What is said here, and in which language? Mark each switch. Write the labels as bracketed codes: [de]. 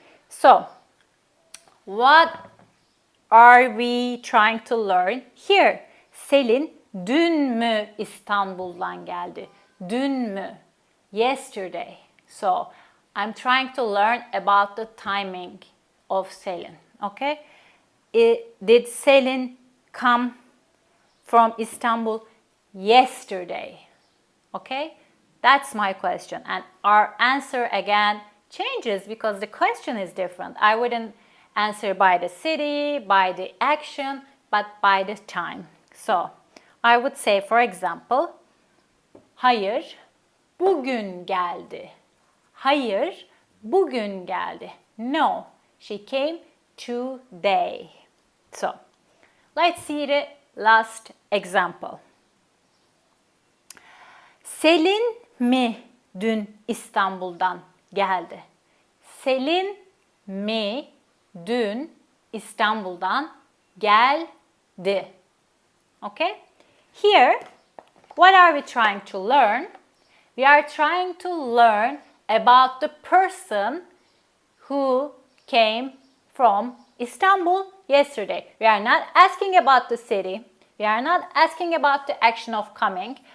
[en] So, what are we trying to learn here? [tr] Selin dün mü İstanbul'dan geldi? Dün mü? [en] Yesterday. So, I'm trying to learn about the timing of Selin. Okay? Did Selin come from Istanbul yesterday? Okay? That's my question. And our answer again changes because the question is different. I wouldn't answer by the city, by the action, but by the time. So, I would say, for example, [tr] hayır, bugün geldi. Hayır, bugün geldi. [en] No, she came today. So, let's see the last example. [tr] Selin mi dün İstanbul'dan geldi? Selin mi dün İstanbul'dan geldi? [en] Okay? Here, what are we trying to learn? We are trying to learn about the person who came from Istanbul yesterday. We are not asking about the city. We are not asking about the action of coming.